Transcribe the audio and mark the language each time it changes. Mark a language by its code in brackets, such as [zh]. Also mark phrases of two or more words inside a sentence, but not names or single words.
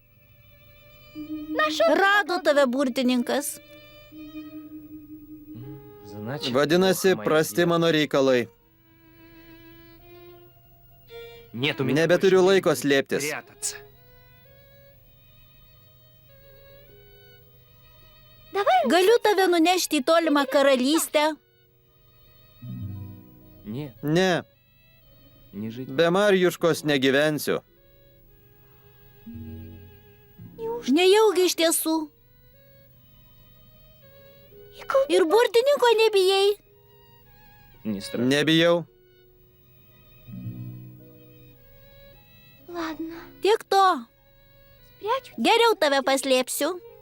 [lt] rado tave burtininkas. [ru] Значит, [lt] Vadinasi, [ru] плохо мои [lt] prasti [ru] дела. [lt] mano reikalai. [ru] Нет у меня [lt] Nebeturiu [ru] больше [lt] laiko [ru] времени [lt] slėptis. [ru] прятаться. [lt] Galiu tave nunešti į tolimą karalystę. [ru] Нет, [lt] Ne, [ru] не жить. [lt] be Marjuškos negyvensiu. Nejaugi iš tiesų. Ir burtininko nebijai. [ru] Не страшно. [lt] Nebijau. Tiek to. Geriau tave paslėpsiu.